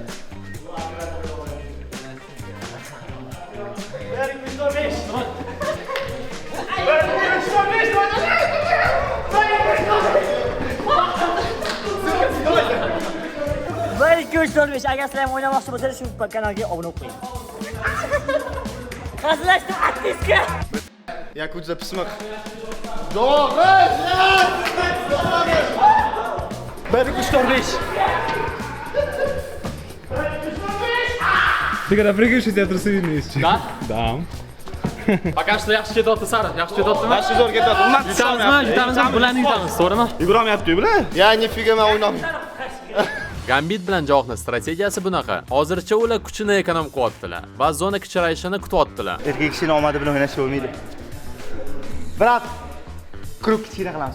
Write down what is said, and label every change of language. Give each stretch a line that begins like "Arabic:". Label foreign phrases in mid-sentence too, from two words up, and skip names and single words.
Uzbek: Agar sizlar ham o'ynamoqchi bo'lsangiz shu kanalga obuna bo'ling. Hazillashdim aktivga. Yakut zapismak. Johir! 1, 2, 3, 4, 5.
Russian: Ты когда прыгаешь, у тебя трусы видны есть. Да? Да. Пока что
Uzbek: yaxshi ketyapti, Sara. Yaxshi ketyaptimi? Yaxshi zo'r ketyapti. Yutamizmi? Bularni yutamiz, to'g'rimi? Yugurmayapti bular.
Russian: Я, нифига
Uzbek: men o'ynayman. Gambit bilan Javoqning strategiyasi bunaqa. Hozircha ular kuchini ekonom qilyaptilar va zona kichrayishini kutyaptilar. Erkak kishining omadi bilan o'ynashga bo'lmaydi. Brat, krug kichkina qilamiz.